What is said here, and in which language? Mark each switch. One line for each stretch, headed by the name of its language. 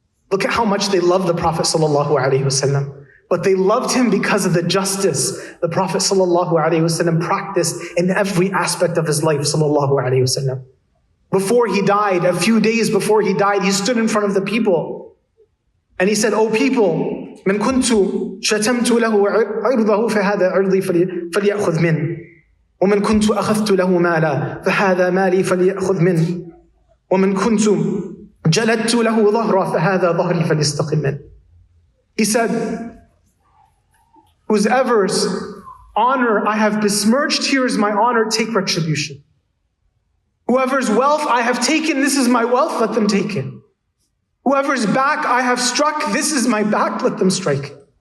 English: Look at how much they loved the Prophet ﷺ. But they loved him because of the justice the Prophet ﷺ practiced in every aspect of his life ﷺ. Before he died, a few days before he died, he stood in front of the people. And he said, O people,
Arabic: من كنت شتمت له عرضه فهذا عرضي فليأخذ منه. ومن كنت أخذت له مالا فهذا مالي فليأخذ منه. ومن كنت جلدت له ظهرا فهذا ظهري فليستقم منه.
English: He said, whosever's honor I have besmirched, here is my honor, take retribution. Whoever's wealth I have taken, this is my wealth, let them take it. Whoever's back I have struck, this is my back, let them strike.